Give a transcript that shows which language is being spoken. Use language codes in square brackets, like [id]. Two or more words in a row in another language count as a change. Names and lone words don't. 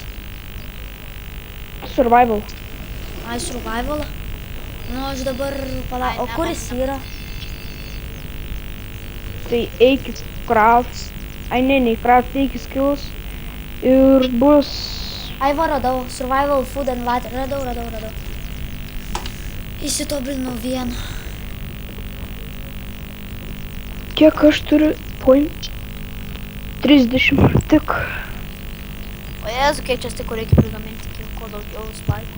[lt] survival. Ai, survivalą? Nu, aš dabar palauk. O kur jis yra? Tai eik į craft. Ai, ne, craft, eik į skills. Ir bus... Ai, va, radau. [en] Survival, food and water. [lt] Radau. Įsitobulinau vieną. Kiek aš turiu? Point? 30. Tik. O Jėzu, kiek čia stikų reikia prigaminti, kiek kuo daugiau spaikų.